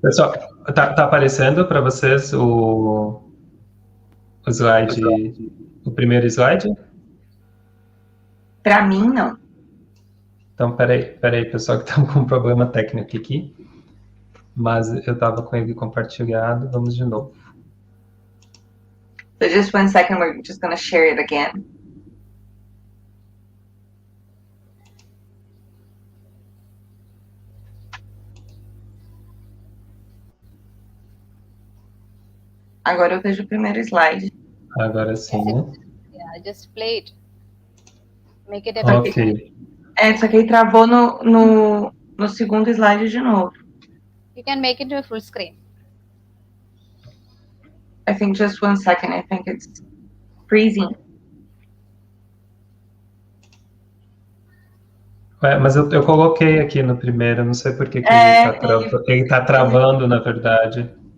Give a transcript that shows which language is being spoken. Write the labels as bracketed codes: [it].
[pt] Pessoal, tá aparecendo para vocês o slide, o primeiro slide? Para mim, não. Então, peraí, pessoal, que estamos com um problema técnico aqui. Mas eu estava com ele compartilhado. Vamos de novo. [en] So just 1 second, we're just going to share it again. [pt] Agora eu vejo o primeiro slide. Agora sim, né? [en] Yeah, just play it. Make it Ok. [pt] Só que aí travou no segundo slide de novo. [en] You can make it to a full screen. I think just 1 second. I think it's freezing. [pt] Mas eu coloquei aqui no primeiro, não sei por que ele tá travando, na verdade.